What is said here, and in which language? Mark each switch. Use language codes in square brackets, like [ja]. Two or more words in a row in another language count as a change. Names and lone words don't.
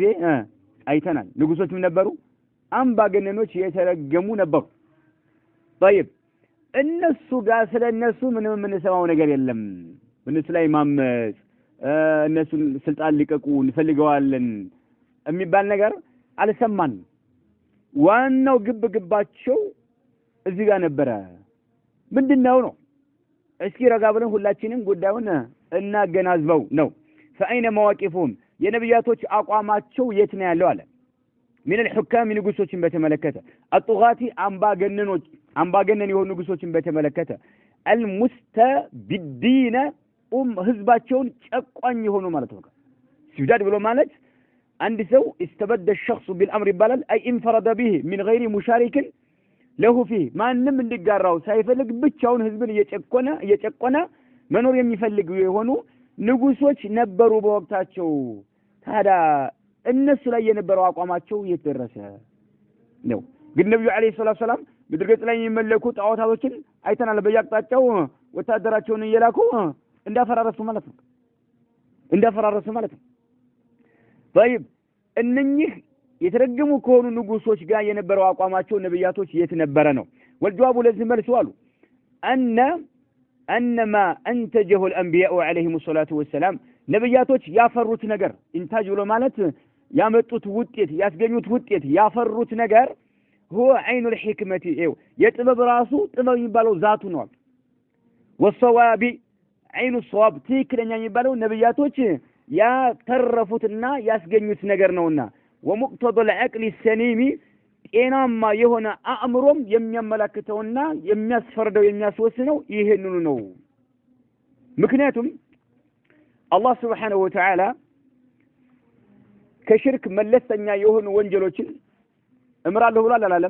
[am] አይተናል። ንጉሶችም ነበሩ፣ አምባገነኖች የተረገሙ ነበሩ። طيب እነሱ ጋር ስለነሱ ምንም የምንሰማው ነገር የለም። እነሱ ላይ ማመጽ እነሱን ስልጣን ሊቀቁ እንፈልገዋለን የሚባል ነገር አልሰማን። ዋናው ግብግባቸው እዚህ ጋር ነበረ። ምንድነው ነው? እስኪ ረጋ ብለን ሁላችንም ጉዳዩን እናገናዝበው ነው። [ar] فأين مواقفهم [am] የነብያቶች አቋማቸው የት ነው ያለው አለ። [ar] من الحكام [am] ንጉሶችን በተመለከተ الطغاة አምባገነን የሆኑ ንጉሶችን በተመለከተ المستبدين ህዝባቸውን ጨቋኝ የሆኑ ማለት ነው። ሲብዳድ ብሎ ማለት አንድ ሰው [ar] استبد الشخص بالامر [am] ይባላል። اي [ar] انفرد به من غير مشارك له فيه [am] ማንም እንዲጋራው ሳይፈልግ ብቻውን ህዝብን እየጨቆነ መኖር የሚፈልግ የሆኑ ንጉሶች ነበሩ በወቅታቸው። ታዲያ እነሱ ላይ የነበረው አቋማቸው የተደረሰ ነው። ግን ነብዩ አለይሂ ሰላም ምድር ገጽ ላይ የሚመለኩ ጣዖታቶችን አይተናል። በየአቅጣጫው ወታደራቸውን እየላኩ እንዳፈራረሱ ማለት ነው። طيب እነኚህ የተረገሙ ከሆኑ ንጉሶች ጋር የነበረው አቋማቸው ነብያቶች የት ነበረ ነው? والجواب ለዚህ መልሱ አሉ [ar] انما انتجه الانبياء عليهم الصلاه والسلام [am] ነብያቶች ያፈሩት ነገር ኢንታጅ ብሎ ማለት ያመጡት ውጤት ያስገኙት ውጤት ያፈሩት ነገር [ar] هو عين الحكمه [am] የጥበብ ራሱ ጥበብ የሚባለው ዛቱ ነው። [ar] والصواب عين الصواب [am] ትክክለኛ የሚባለው ነብያቶች ያተረፉትና ያስገኙት ነገር ነውና [ar] ومقتضى العقل السليم [am] ጤናማ የሆነ አእምሮም የሚያመላክተውና የሚያስፈርደው የሚያስወስነው ይሄንኑ ነው። ምክንያቱም አላህ [ar] سبحانه وتعالى [am] ከሽርክ መለስተኛ የሆኑ ወንጀሎችን እምራለሁ ብሏል አላለም?